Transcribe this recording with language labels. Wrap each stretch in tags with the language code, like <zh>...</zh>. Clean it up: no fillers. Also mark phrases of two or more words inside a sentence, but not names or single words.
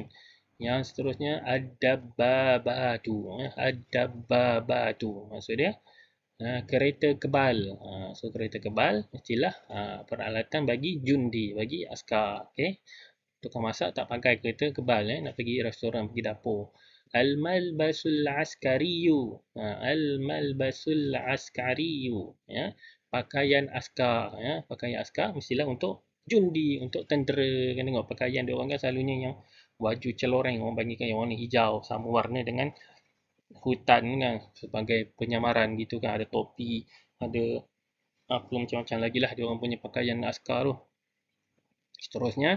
<ms>Yang seterusnya ad-dabbabatu, ya, ad-dabbabatu maksud dia kereta kebal. So kereta kebal mestilah peralatan bagi jundi, bagi askar. Okey, tukang masak tak pakai kereta kebal, nak pergi restoran, pergi dapur.</ms> <ar>الملبس العسكري، الملبس العسكري,</ar> <ms>ya, pakaian askar, ya, pakaian askar mestilah untuk jundi, untuk tentera. Kan tengok pakaian dia orang kan selalunya yang baju celoreng, orang panggilkan yang warna hijau, sama warna dengan hutan kan, sebagai penyamaran gitu kan. Ada topi, ada apa macam-macam lagi lah dia orang punya pakaian askar tu.</ms>